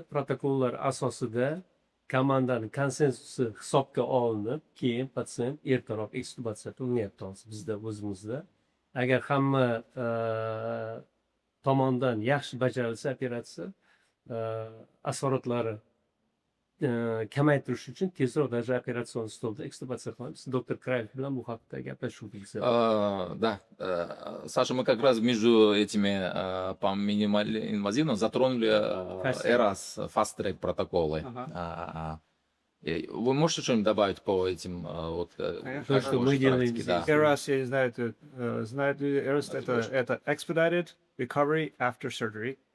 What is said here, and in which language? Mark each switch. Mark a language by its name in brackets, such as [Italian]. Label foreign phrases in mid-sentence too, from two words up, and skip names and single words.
[Uzbek] Protokollar asosida komandani konsensusi hisobga olinib, keyin patsient ertaroq ekstubatsiya qilinyapti hozir bizda o'zimizda. Agar hamma tomonidan yaxshi bajarilsa operatsiya, asoratlari kamaytirish uchun tezroq даже operatsion stolda ekstubatsiya qilamiz. Doktor Krayev bilan bu haqda gaplashuvdik. [Russian] Да, Саша, мы как раз между этими по минимально-инвазивным затронули ERAS [English] Fast Track [Russian] протоколы. Вы можете что-нибудь добавить по этим вот То, что мы делаем здесь. да. ERAS, я не знаю, знают ли ERAS, это [English] Expedited Recovery After Surgery.